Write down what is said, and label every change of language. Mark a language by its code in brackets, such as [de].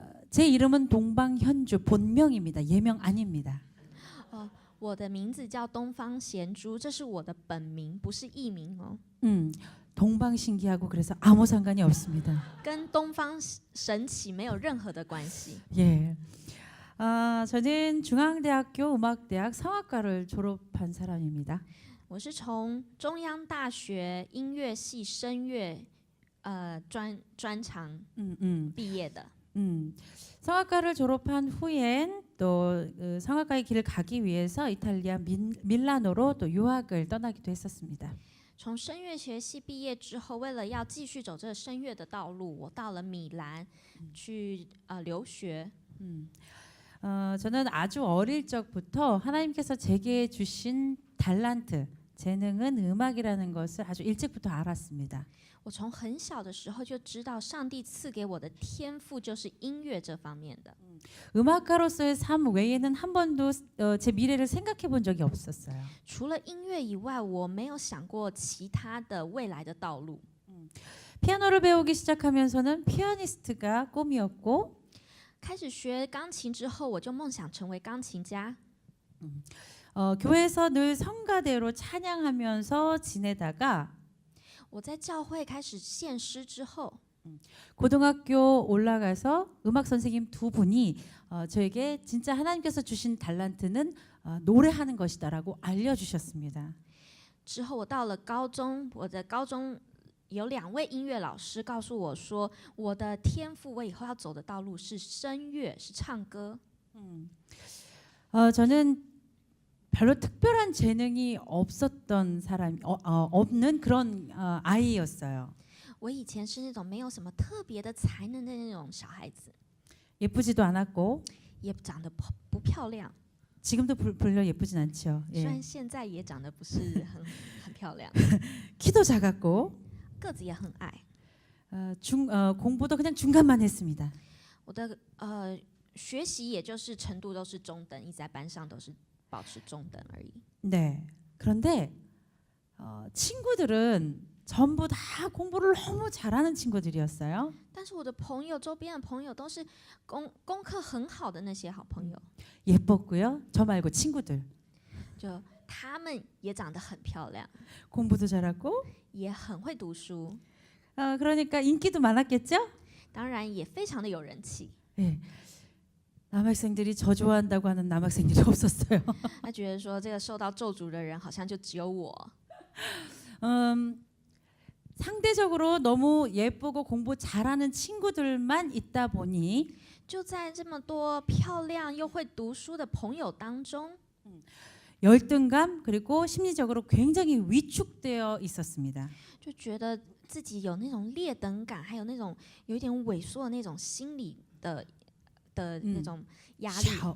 [ko] 제 이름은 동방현주 본명입니다. 예명 아닙니다. [zh] 我的名字叫东方贤珠，这是我的本名，不是艺名哦。 [ko] 동방신기하고 그래서 아무 상관이 없습니다. [zh] 跟东方神起没有任何的关系。 [ko] 예. 저는 중앙대학교 음악대학 성악과를 졸업한 사람입니다. [zh] 我是从中央大学音乐系声乐专长毕业的。 [ko] 성악과를 졸업한 후엔 또 성악과의 길을 가기 위해서 이탈리아 밀라노로 또 유학을 떠나기도 했었습니다. [zh] 从声乐学系毕业之后，为了要继续走这个声乐的道路，我到了米兰去留学。 [ko] 저는 아주 어릴 적부터 하나님께서 제게 주신 달란트, 재능은 음악이라는 것을 아주 일찍부터 알았습니다. [zh] 我从很小的时候就知道，上帝赐给我的天赋就是音乐这方面的。 [ko] 음악가로서의 삶 외에는 한 번도 제 미래를 생각해 본 적이 없었어요. [zh] 除了音乐以外，我没有想过其他的未来的道路。 [ko] 피아노를 배우기 시작하면서는 피아니스트가 꿈이었고 [zh] 开始学钢琴之后，我就梦想成为钢琴家。 [ko] 교회에서 늘 성가대로 찬양하면서 지내다가 [zh] 我在教会开始献诗之后， [ko] 고등학교 올라가서 음악 선생님 두 분이 저에게 진짜 하나님께서 주신 달란트는 노래하는 것이다라고 알려주셨습니다. [zh] 之后我到了高中，我的高中有2位音乐老师告诉我说，我的天赋，我以后要走的道路是声乐，是唱歌。 [ko] 저는 별로 특별한 재능이 없었던 없는 그런 아이였어요. [zh] 我以前是那种没有什么特别的才能的那种小孩子， [ko] 예쁘지도 않았고 [zh] 也长得不漂亮， [ko] 지금도 별로 예쁘진 않죠. [zh] 虽然现在也长得不是很漂亮， [ko] 키도 작았고 [zh] 个子也很矮。 [ko] 공부도 그냥 중간만 했습니다. [zh] 我的学习也就是程度都是中等，一直在班上都是保持中等而已。 [ko] 네. 그런데 친구들은 전부 다 공부를 너무 잘하는 친구들이었어요. [zh] 但是我的朋友，周边的朋友都是功课很好的那些好朋友， [ko] 예뻤고요. 저 말고 친구들. [zh] 就他们也长得很漂亮， [ko] 공부도 잘하고 [zh] 也很会读书， [ko] 그러니까 인기도 많았겠죠? [zh] 当然也非常的有人气。 [ko] 네. 남학생들이 저 좋아한다고 하는 남학생들이 없었어요. [zh] 他觉得说这个受到咒诅的人好像就只有我。 [ko] 상대적으로 너무 예쁘고 공부 잘하는 친구들만 있다 보니 [zh] 就在这么多漂亮又会读书的朋友当中， [ko] 열등감 그리고 심리적으로 굉장히 위축되어 있었습니다. [zh] 就觉得自己有那种劣等感，还有那种有一点萎缩的那种心理的那种压力。